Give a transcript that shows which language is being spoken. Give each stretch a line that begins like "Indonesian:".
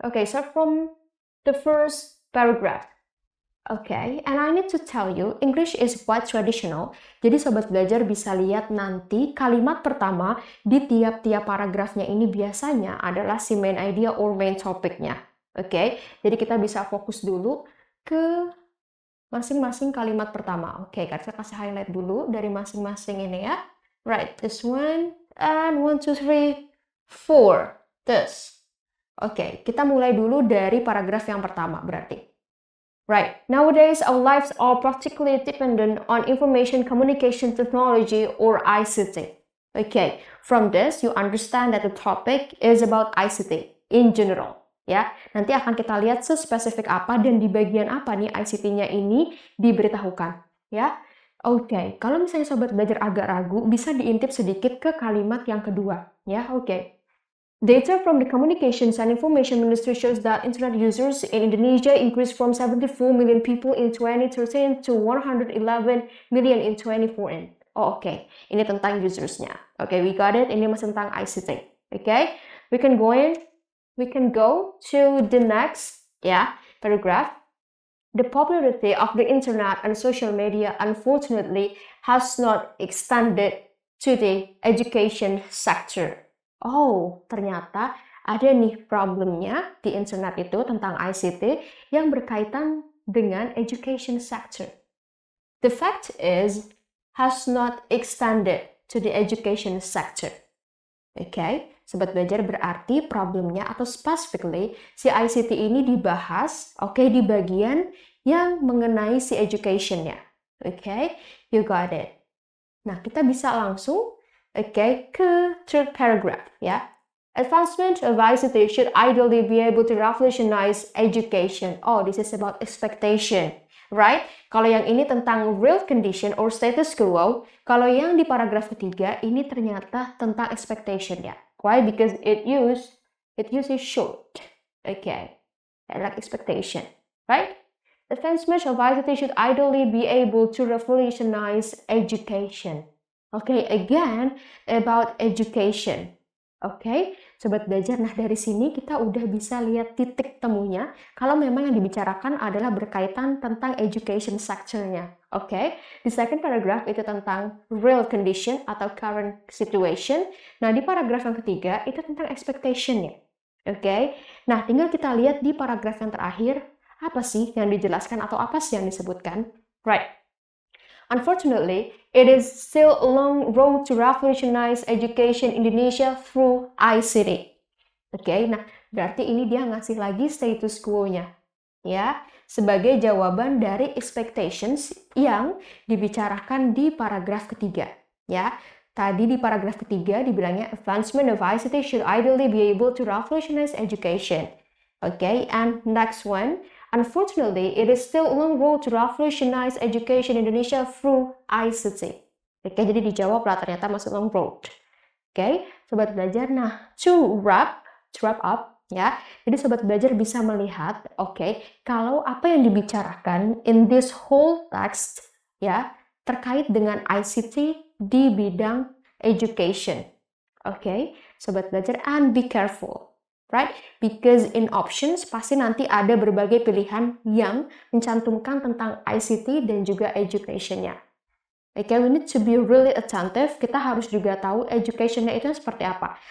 English: Okay, so from the first paragraph. Okay, and I need to tell you, English is quite traditional.
Indonesian: Jadi Sobat Belajar bisa lihat nanti kalimat pertama di tiap-tiap paragrafnya ini biasanya adalah si main idea or main topicnya. Okay, jadi kita bisa fokus dulu ke masing-masing kalimat pertama. Okay, kita kasih highlight dulu dari masing-masing ini ya.
English: Right, this one,
Indonesian: and 1, 2, 3, 4, this. Oke, kita mulai dulu dari paragraf yang pertama berarti.
English: Right, nowadays our lives are practically dependent on information communication technology or ICT. Okay, from this you understand that the topic is about ICT in general.
Indonesian: Ya, nanti akan kita lihat sespesifik apa dan di bagian apa nih ICT-nya ini diberitahukan. Ya, oke. Kalau misalnya Sobat Belajar agak ragu, bisa diintip sedikit ke kalimat yang kedua. Ya, oke.
English: Data from the Communications and Information Ministry shows that internet users in Indonesia increased from 74 million people in 2013 to 111 million in 2014.
Indonesian: Oh, oke. Ini tentang usersnya. Oke,
English: we got it.
Indonesian: Ini masih tentang ICT.
English: Oke, we can go to the next paragraph. The popularity of the internet and social media unfortunately has not extended to the education sector.
Indonesian: Oh, ternyata ada nih problemnya di internet itu tentang ICT yang berkaitan dengan education sector.
English: The fact is, has not extended to the education sector.
Indonesian: Okay, Sobat Belajar, berarti problemnya atau specifically si ICT ini dibahas, di bagian yang mengenai si education-nya. Okay, you got it. Nah, kita bisa langsung ke third paragraph ya.
English: Advancement of ICT should ideally be able to revolutionize education. Oh, this is about expectation, right?
Indonesian: Kalau yang ini tentang real condition or status quo, kalau yang di paragraf ketiga ini ternyata tentang expectation ya.
English: Why? Because it uses short. Okay, like expectation, right? Advancement of ICT should ideally be able to revolutionize education. Okay, again about education.
Indonesian: Okay, Sobat Belajar, nah dari sini kita udah bisa lihat titik temunya kalau memang yang dibicarakan adalah berkaitan tentang education sector-nya. Okay, di second paragraph itu tentang real condition atau current situation. Nah, di paragraf yang ketiga itu tentang expectation-nya. Okay, nah tinggal kita lihat di paragraf yang terakhir apa sih yang dijelaskan atau apa sih yang disebutkan.
English: Right. Unfortunately, it is still a long road to revolutionize education Indonesia through ICT.
Indonesian: Oke, nah berarti ini dia ngasih lagi status quo-nya, ya, sebagai jawaban dari expectations yang dibicarakan di paragraf ketiga, ya. Tadi di paragraf ketiga dibilangnya
English: advancement of ICT should ideally be able to revolutionize education. Okay, and next one, unfortunately, it is still a long road to revolutionize education in Indonesia through ICT.
Indonesian: Oke, jadi dijawab lah ternyata masih long road. Oke, sobat belajar. Nah,
English: to wrap up,
Indonesian: ya. Jadi sobat belajar bisa melihat, oke, kalau apa yang dibicarakan
English: in this whole text,
Indonesian: ya, terkait dengan ICT di bidang education.
English: Oke, sobat belajar, and be careful, right?
Indonesian: Because in options pasti nanti ada berbagai pilihan yang mencantumkan tentang ICT dan juga education-nya.
English: Oke, we need to be really attentive.
Indonesian: Kita harus juga tahu education-nya itu seperti apa.